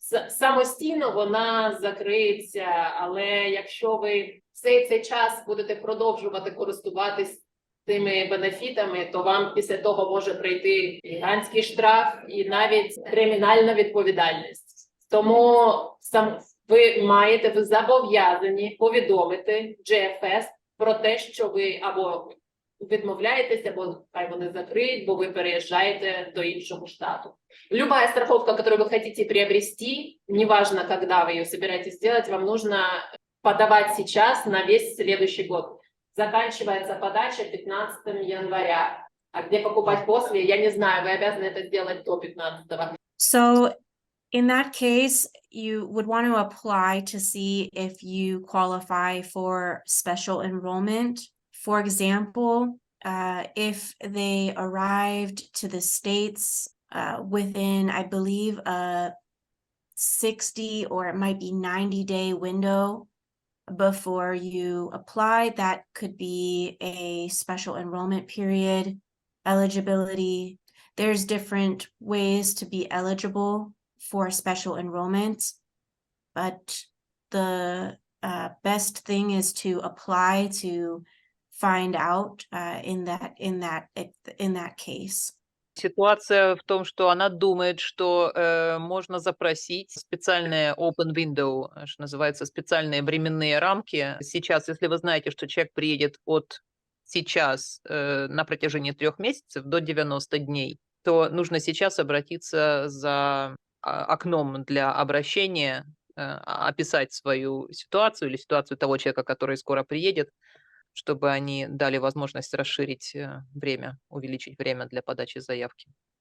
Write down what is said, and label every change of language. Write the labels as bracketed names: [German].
[Ukrainian] Самостійно вона закриється, але якщо ви всей цей час будете продовжувати користуватись тими бенефітами, то вам після того може прийти гігантський штраф і навіть кримінальна відповідальність. Тому ви зобов'язані повідомити GFS про те, що ви або відмовляєтеся, або хай вони закриють, бо ви переїжджаєте до іншого штату. [Russian] Любая страховка, которую вы хотите приобрести, неважно, когда вы ее собираетесь сделать, вам нужно подавать сейчас на весь следующий год. Заканчивается подача 15 января. А где покупать после, я не знаю, вы обязаны это сделать до 15-го. [English] So in that case, you would want to apply to see if you qualify for special enrollment. For example, if they arrived to the States within, I believe, a 60 or it might be 90-day window before you apply, that could be a special enrollment period. Eligibility, there's different ways to be eligible for special enrollment, but the best thing is to apply to find out in that case. [Russian] Ситуация в том, что она думает, что можно запросить специальные [English] open window, [Russian] что называется, специальные временные рамки. Сейчас, если вы знаете, что человек приедет от сейчас на протяжении 3 месяцев до 90 дней, то нужно сейчас обратиться за окном для обращения, описать свою ситуацию или ситуацию того человека, который скоро приедет, чтобы они дали возможность расширить время, увеличить время для подачи заявки.